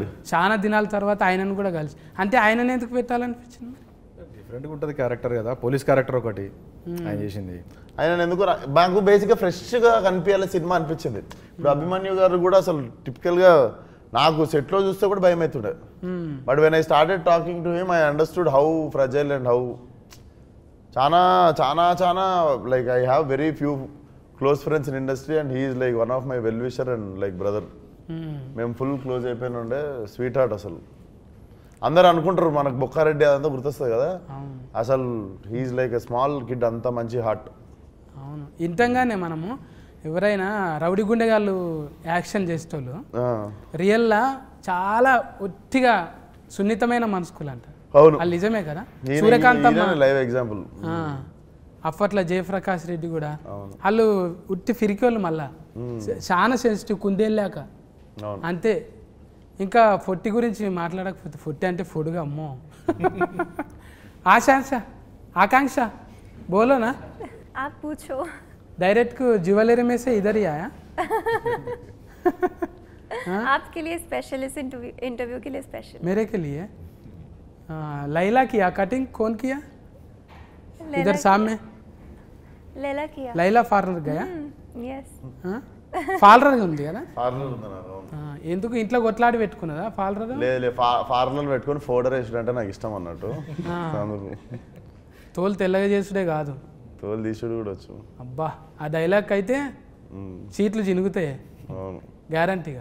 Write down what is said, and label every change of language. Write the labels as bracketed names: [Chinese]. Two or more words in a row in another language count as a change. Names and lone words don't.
[Telugu] చాలా దినాల తర్వాత ఆయనను కూడా కలిసి, అంటే ఆయనని ఎందుకు పెట్టాలనిపించింది? డిఫరెంట్గా ఉంటుంది క్యారెక్టర్ కదా, [English] police character [Telugu] ఒకటి ఆయన చేసింది. ఆయన ఎందుకు మాకు బేసిక్గా ఫ్రెష్గా కనిపించాలి సినిమా అనిపించింది. ఇప్పుడు అభిమన్యు గారు కూడా అసలు టిపికల్గా నాకు సెట్లో చూస్తే కూడా భయం అవుతుండే. [English] But when I started talking to him I understood how fragile and how [Telugu] చాలా చాలా చాలా [English] like I have very few close friends in industry and he is like one of my well wisher and like brother. [Telugu] మేము ఫుల్ క్లోజ్ అయిపోయిన ఉండే, [English] sweet heart. [Telugu] అసలు అందరు అనుకుంటారు మనకు బొక్కారెడ్డి అదంతా గుర్తొస్తుంది కదా, అసలు [English] he's like a small kid, [Telugu] అంత మంచి హార్ట్. అవును, ఇంతంగానే మనము ఎవరైనా రౌడీ గుండెగాళ్ళు యాక్షన్ చేసేటోళ్ళు రియల్లా చాలా ఒట్టిగా సున్నితమైన మనసుకులు అంట. అవును, అది నిజమే కదా. సూర్యకాంత్ [English] live example. [Telugu] అప్పట్లో జయప్రకాష్ రెడ్డి కూడా వాళ్ళు ఉట్టి ఫిరికోళ్ళు, మళ్ళా చాలా సెన్సిటివ్ కుందేళ్ళాక అంతే. ఇంకా ఫొట్టి గురించి మాట్లాడకపోతే, ఫొట్టి అంటే ఫుడ్గా అమ్మో. [Deccan] आकांक्षा बोलो ना, आप पूछो। डायरेक्ट को ज्वेलरी में से इधर ही आया। आपके लिए स्पेशल, इस इंटरव्यू के लिए स्पेशल। मेरे के लिए लैला किया कटिंग, कौन किया? इधर सामने लैला किया। लैला पार्लर गया? यस। [Telugu] పార్లర్ ఉంది కదా, పార్లర్ ఉంది నాకు. ఎందుకు ఇంట్లో కొట్లాడి పెట్టుకున్నదా పార్లర్? లేదు, పార్లర్ పెట్టుకుని ఫోటో వేసుడు నాకు ఇష్టం అన్నట్టు. తోలు తెల్లగా చేసుడే కాదు, తోలు తీసుడు కూడా వచ్చు. అబ్బా ఆ డైలాగ్ అయితే సీట్లు చినుగుతాయి గ్యారంటీగా.